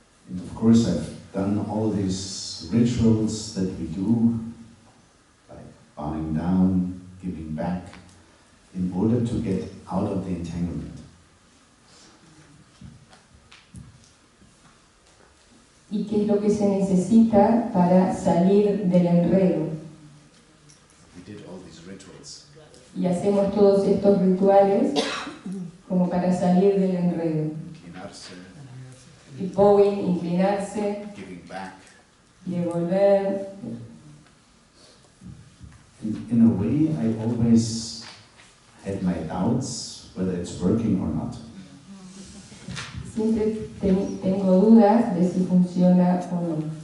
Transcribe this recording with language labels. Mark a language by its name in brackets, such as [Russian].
[English] And of course I've done all these rituals that we do, like bowing down, giving back, in order to get out of the entanglement. [Spanish] ¿Y qué es lo que se necesita para salir del enredo? [English] We did all these rituals. [Spanish] Y hacemos todos estos rituales como para salir del enredo. Inclinarse, Y bowing, inclinarse, [English] giving back. [Spanish] devolver. [English] In a way, I always had my doubts whether it's working or not. [Spanish] Siempre tengo dudas de si funciona o no.